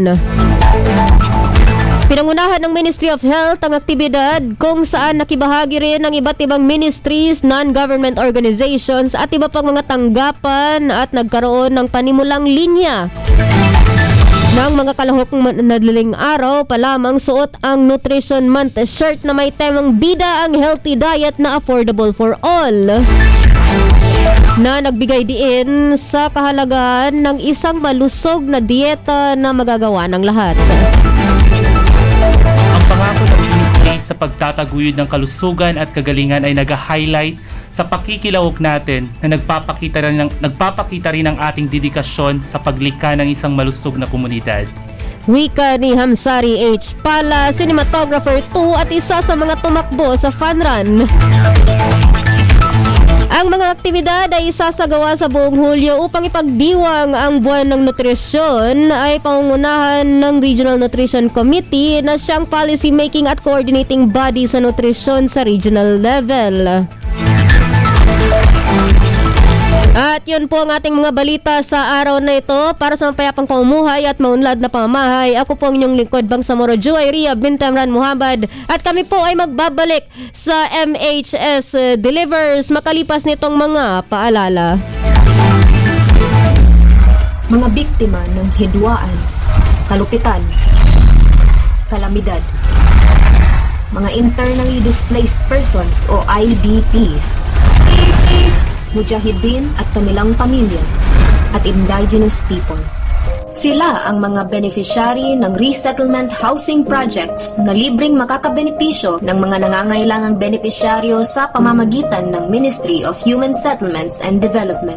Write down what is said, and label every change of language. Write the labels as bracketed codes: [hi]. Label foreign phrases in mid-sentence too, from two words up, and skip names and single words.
[tl] Pinangunahan ng Ministry of Health ang aktibidad kung saan nakibahagi rin ng iba't ibang ministries, [en] non-government organizations [tl] at iba pang mga tanggapan at nagkaroon ng panimulang linya. Nang mga kalahok madaling araw pa lamang suot ang Nutrition Month shirt na may temang bida ang [en] healthy diet [tl] na [en] affordable for all, [tl] na nagbigay diin sa kahalagahan ng isang malusog na dieta na magagawa ng lahat. Ang pangako ng ministry sa pagtataguyod ng kalusugan at kagalingan ay nag-highlight sa pakikilahok natin na nagpapakita rin ng ating dedikasyon sa paglikha ng isang malusog na komunidad. Wika ni Hamsari H. Pala, cinematographer 2 at isa sa mga tumakbo sa Fun Run. Ang mga aktibidad ay isasagawa sa buong Hulyo upang ipagdiwang ang buwan ng nutrisyon ay pangungunahan ng Regional Nutrition Committee na siyang [en] policy making [tl] at [en] coordinating body [tl] sa nutrisyon sa [en] regional level. [tl] At yun po ang ating mga balita sa araw na ito. Para sa mapayapang pamumuhay at maunlad na pamamahay, ako po ang inyong lingkod, Bangsamoro Joy Ria Bintamran Muhammad. At kami po ay magbabalik sa MHS Delivers makalipas nitong mga paalala. Mga biktima ng hidwaan, kalupitan, kalamidad, mga [en] internally displaced persons [tl] o IDPs, mujahidin at kanilang pamilya, at [en] indigenous people. [tl] Sila ang mga beneficiary ng [en] resettlement housing projects [tl] na libreng makakabenepisyo ng mga nangangailangang benepisyaryo sa pamamagitan ng Ministry of Human Settlements and Development.